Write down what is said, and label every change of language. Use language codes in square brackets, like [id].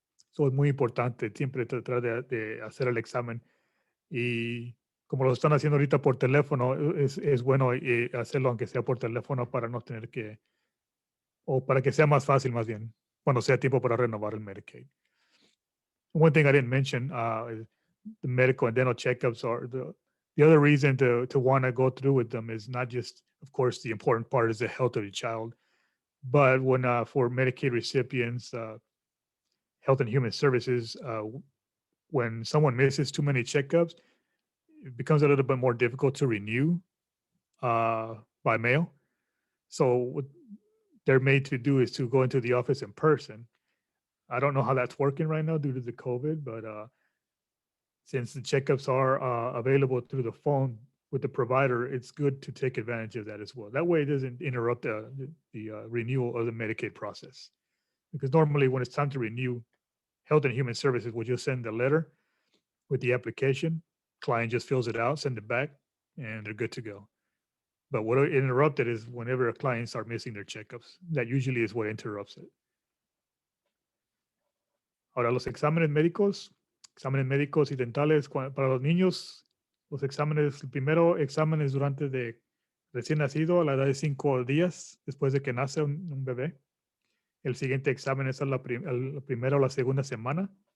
[es] Es muy importante siempre tratar de hacer el examen Y como lo están haciendo ahorita por teléfono, es bueno hacerlo aunque sea por teléfono para no tener que, o para que sea más fácil más bien, cuando sea tiempo para renovar el Medicaid. [en] One thing I didn't mention is the medical and dental checkups are the other reason to want to go through with them is not just, of course, the important part is the health of the child, but when for Medicaid recipients, Health and Human Services, when someone misses too many checkups, it becomes a little bit more difficult to renew by mail. So what they're made to do is to go into the office in person. I don't know how that's working right now due to the COVID, but since the checkups are available through the phone with the provider, it's good to take advantage of that as well. That way, it doesn't interrupt the renewal of the Medicaid process. Because normally, when it's time to renew, Health and Human Services will just send a letter with the application. Client just fills it out, send it back, and they're good to go. But what interrupted is whenever clients are missing their checkups. That usually is what interrupts it. [es] Ahora, los exámenes médicos y dentales para los niños, los exámenes, el primero examen es durante de recién nacido a la edad de 5 días después de que nace un bebé. El siguiente examen es a la primera o la segunda semana.